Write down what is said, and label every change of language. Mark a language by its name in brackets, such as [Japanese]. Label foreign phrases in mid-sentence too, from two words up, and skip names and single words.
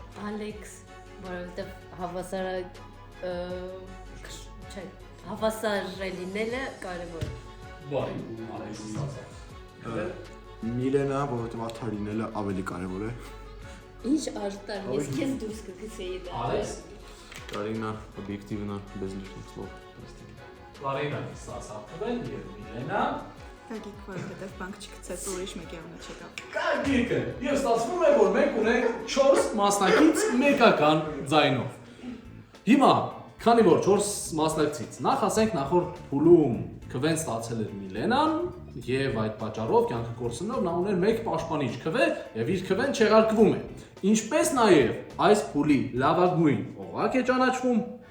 [Armenian] Ալեքս, որովհետև հավասարը լինելը կարևոր է։ Բարի, Ալեքսը ստացավ։ Միլենա, որովհետև արդար լինելը ավելի կարևոր է։ Ինչ արտար, ես քեզ դուրս կգցեի դա։ Ալեքս, [Russian] Карина, объективно, без лишних слов. [Armenian] Կարինայի ստացավ քվեն եւ Միլենա Գագիկ որովհետև բանկ չգցեց ուրիշ մեկի անունը չեկավ։ Գագիկը եւ ստացվում է որ մենք ունենք 4 մասնակից մեկական ձայնով։ Հիմա քանի որ 4 մասնակցից նախ ասենք նախորդ փուլում քվեն ստացել էր Միլենան եւ այդ պատճառով կյանքը կորցնելով նա ուներ մեկ պաշտպանիչ քվե եւ իր քվեն չեղարկվում է։ Ինչպես նաեւ այս փուլի լավագույն օղակ է ճանաչվում